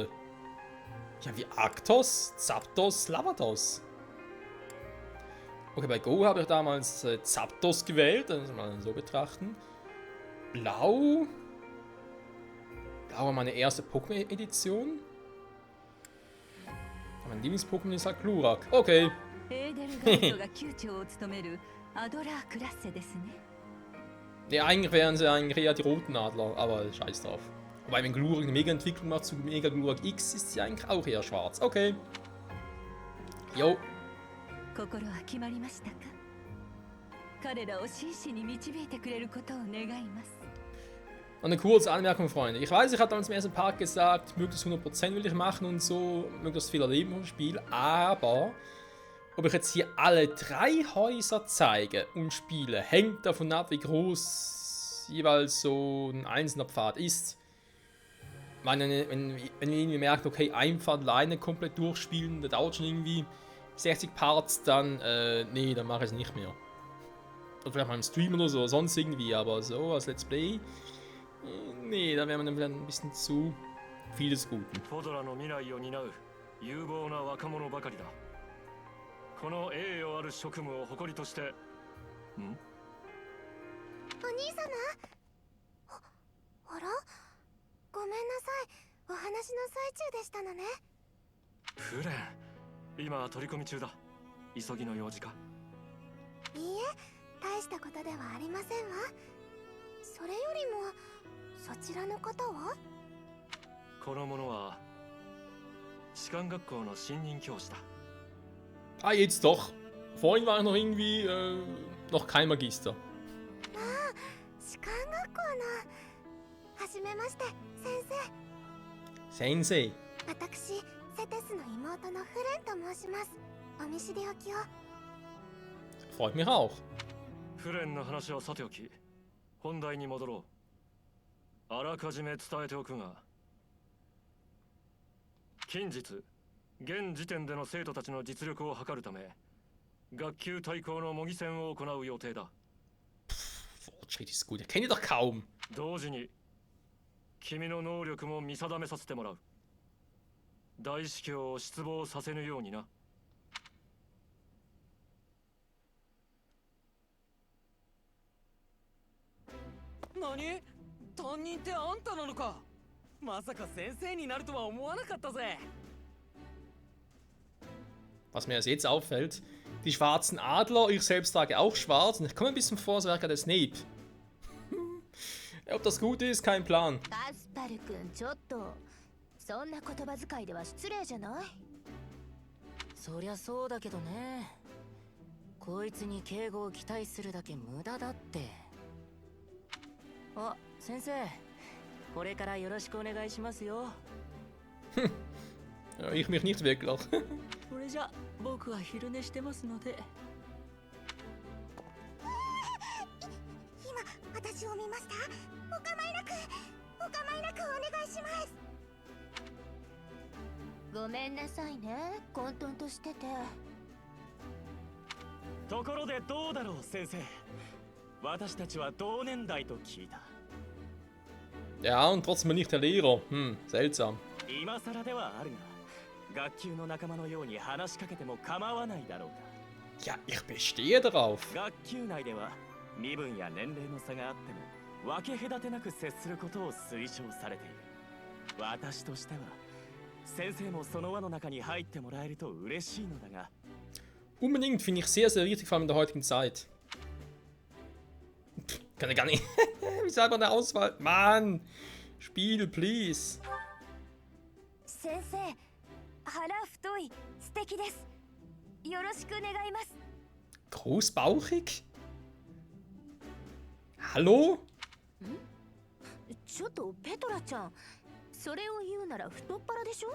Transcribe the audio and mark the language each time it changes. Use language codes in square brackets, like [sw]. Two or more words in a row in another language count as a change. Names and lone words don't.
[de] Ja, wie Arctos, Zapdos, Lavados. Okay, bei Go habe ich damals Zapdos gewählt, das mal so betrachten. Blau. Blau war meine erste Pokémon-Edition. Mein Lieblings-Pokémon ist halt Glurak. Okay. [ja] エーデルガードが級長を務めるアドラークラッセですね。 [de] Ja, eigentlich wären sie eigentlich eher die roten Adler, aber scheiß drauf. Wobei, wenn Glurak eine Mega-Entwicklung macht zu Mega Glurak X, ist sie eigentlich auch eher schwarz. Okay. Jo. [ja] 心は決まりましたか？彼らを真摯に導いてくれることを願います。 [de] Eine kurze Anmerkung, Freunde. Ich weiß, ich hatte damals im ersten Part gesagt, möglichst 100% will ich machen und so, möglichst viel erleben vom Spiel, aber ob ich jetzt hier alle 3 Häuser zeige und spiele, hängt davon ab, wie groß jeweils so ein einzelner Pfad ist. Ich meine, wenn ihr irgendwie merkt, okay, ein Pfad alleine komplett durchspielen, das dauert schon irgendwie 60 Parts, dann, nee, dann mache ich es nicht mehr. Oder vielleicht mal im Stream oder so, sonst irgendwie, aber so als [en] Let's Play, [de] nee, da wäre man dann wieder ein bisschen zu viel des Guten. [ja] フォドラの未来を担う有望な若者ばかりだ。この栄誉ある職務を誇りとして。ん？お兄様。あら？ごめんなさい。お話の最中でしたのね。フレン、今取り込み中だ。急ぎの用事か？いいえ、大したことではありませんわ。それよりもそちらの方は？この者は士官学校の新任教師だ。 [de] Ah, jetzt doch. Vorhin war ich noch irgendwie noch kein Magister. [ja] 士官学校のはじめまして先生。 [de] Sensei. [ja] 私セテスの妹のフレンと申します。お見知りおきを。 [de] Freut mich auch. [ja] フレンの話はさておき、本題に戻ろう。あらかじめ伝えておくが、近日現時点での生徒たちの実力を測るため、学級対抗の模擬戦を行う予定だ。 [de] Fortschritt ist gut. Ich kenne doch kaum. [ja] 同時に君の能力も見定めさせてもらう。大司教を失望させぬようにな。何？担任ってあんたなのか？まさか先生になるとは思わなかったぜ。 [de] Was mir erst jetzt auffällt, die schwarzen Adler, ich selbst trage auch schwarz und ich komme ein bisschen vor, als wäre gerade Snape. Ob das gut ist, kein Plan. [ja] アスパル君ちょっとそんな言葉遣いでは失礼じゃない？そりゃそうだけどね。こいつに敬語を期待するだけ無駄だって。あ、先生、これからよろしくお願いしますよ。 [de] Ja, ich mich nicht wirklich. [ja] それじゃ僕は昼寝してますので。今私を見ました？お構いなくお願いします。ごめんなさいね、混沌としてて。ところでどうだろう先生。私たちは同年代と聞いた。 [de] Ja, und trotzdem nicht der Lehrer. Seltsam. [ja] 今更ではあるが、学級の仲間のように話しかけても構わないだろうか。 [de] Ja, ich bestehe darauf. [ja] 学級内では身分や年齢の差があっても分け隔てなく接することを推奨されている。私としては先生もその輪の中に入ってもらえると嬉しいのだが。 [de] Unbedingt, finde ich sehr, sehr wichtig, vor allem in der heutigen Zeit. Kann er gar nicht. Wie sagt man eine Auswahl? Mann! Spiel, please. [ja] 先生、腹太い素敵です。よろしく願います。 [de] Großbauchig? Hallo? [ja] ちょっとペトラちゃん、それを言うなら太っ腹でしょ？